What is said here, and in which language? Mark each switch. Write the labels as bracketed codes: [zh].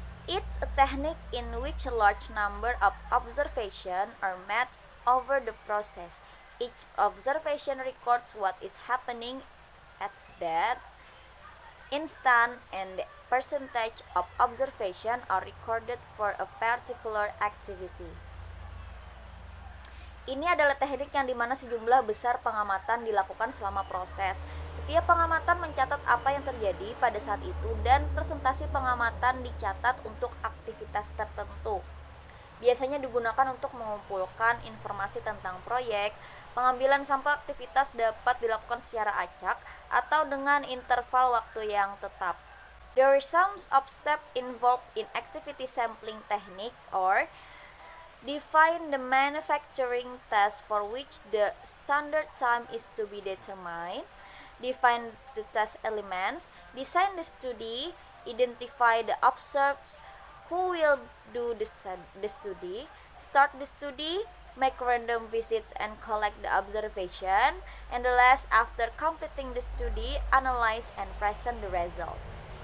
[en] It's a technique in which a large number of observations are made over the process. Each observation records what is happening at that instant, and the percentage of observation are recorded for a particular activity. [id] Ini adalah teknik yang dimana sejumlah besar pengamatan dilakukan selama proses. Setiap pengamatan mencatat apa yang terjadi pada saat itu dan presentasi pengamatan dicatat untuk aktivitas tertentu. Biasanya digunakan untuk mengumpulkan informasi tentang proyek. Pengambilan sampel aktivitas dapat dilakukan secara acak atau dengan interval waktu yang tetap. [en] There are some steps involved in activity sampling technique, or define the manufacturing task for which the standard time is to be determined, define the task elements, design the study, identify the observers who will do the study, start the study, make random visits and collect the observation, and the last, after completing the study, analyze and present the results.